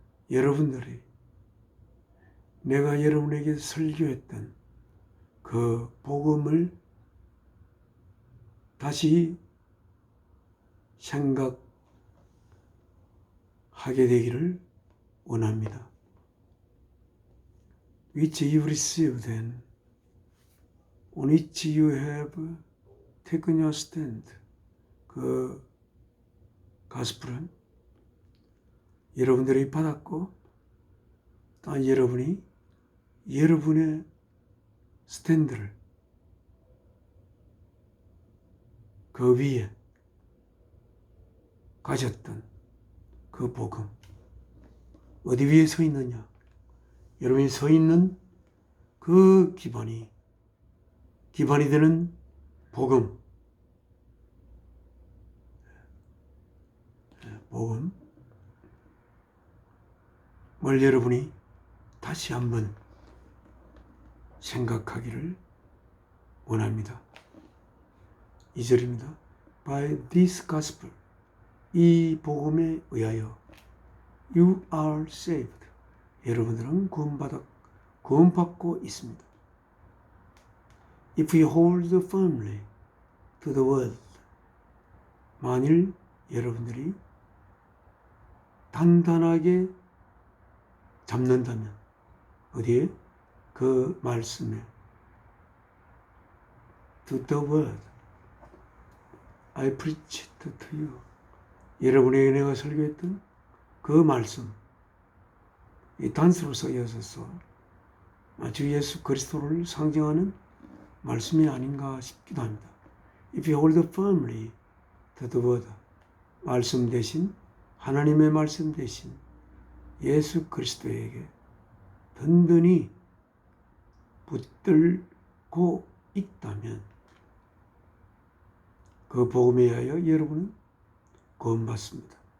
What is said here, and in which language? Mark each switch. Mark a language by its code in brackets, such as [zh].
[ko] 여러분들이 내가 여러분에게 설교했던 그 복음을 다시 생각하게 되기를 원합니다. [en] Which you received and on which you have taken your stand. [ko] 그 가스풀은 여러분들이 받았고 또 여러분이 여러분의 스탠드를 그 위에 가졌던 그 복음, 어디 위에 서 있느냐? 여러분이 서 있는 그 기반이 되는 복음을 여러분이 다시 한번 생각하기를 원합니다. 2절입니다. [en] by this gospel, [ko] 이 복음에 의하여 [en] you are saved. [ko] 여러분들은 구원받고 있습니다. [en] If you hold firmly to the word, [ko] 만일 여러분들이 단단하게 잡는다면 어디에? 그 말씀에 [en] to the word I preached to you. [ko] 여러분에게 내가 설교했던 그 말씀, 이 단수로 쓰여져서 주 예수 그리스도를 상징하는 말씀이 아닌가 싶기도 합니다. [en] If you hold firmly to the word, [ko] 말씀 대신, 하나님의 말씀 대신 예수 그리스도에게 든든히 붙들고 있다면 그 복음에 의하여 여러분은 구원받습니다.